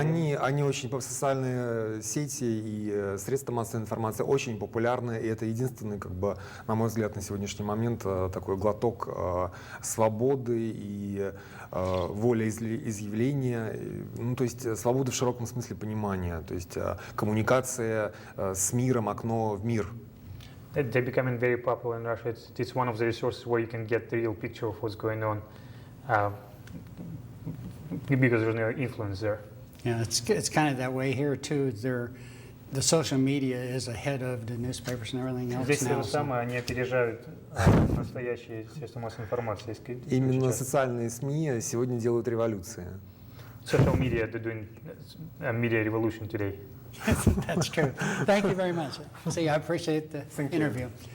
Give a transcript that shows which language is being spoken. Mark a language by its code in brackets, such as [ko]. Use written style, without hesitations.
[ru] Они очень, социальные сети и средства массовой информации очень популярны, и это единственный, на мой взгляд, на сегодняшний момент такой глоток свободы и волеизъявления, то есть свободы в широком смысле понимания, то есть коммуникация с миром, окно в мир. [en] They're becoming very popular in Russia. It's one of the resources where you can get the real picture of what's going on. Because there's no influence there. Yeah, it's kind of that way here too. The social media is ahead of the newspapers and everything else [ru] Здесь то [en] now. [ru] же самое, они опережают настоящие средства массовой информации. Именно социальные СМИ сегодня делают революции. [en] Social media, they're doing a media revolution today. That's true. Thank you very much. See, I appreciate the interview.